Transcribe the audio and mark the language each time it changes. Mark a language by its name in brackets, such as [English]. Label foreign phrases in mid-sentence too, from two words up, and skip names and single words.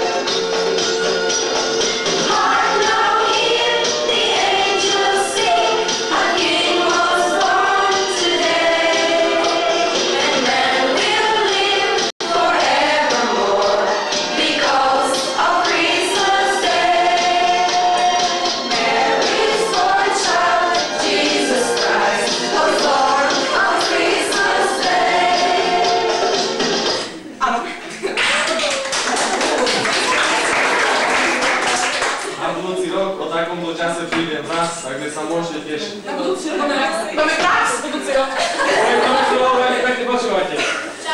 [English] Hark now, hear the angels sing, a King was born today, and man will live forevermore because of Christmas Day. Mary's born child, Jesus Christ, was born on Christmas Day. [Slovak] A budúci rok o takomto čase prídem zás, takže sa môžete tešiť. Na budúci rok máme prax, budúci rok. Pekne počúvajte.